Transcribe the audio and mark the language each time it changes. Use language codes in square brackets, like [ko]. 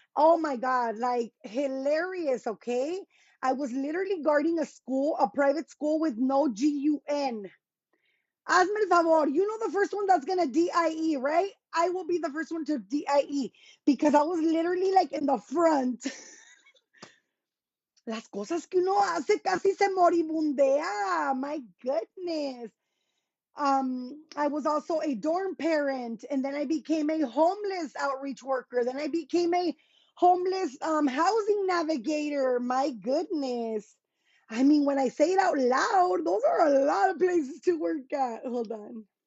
[en] Oh my god, like hilarious, okay? I was literally guarding a private school with no GUN. [es] Hazme el favor. [en] You know the first one that's gonna DIE, right? I will be the first one to DIE because I was literally like in the front. [es] Las cosas que uno hace casi se moribundea. [en] My goodness. I was also a dorm parent, and then I became a homeless outreach worker. Then I became a homeless housing navigator. My goodness. I mean, when I say it out loud, those are a lot of places to work at. Hold on.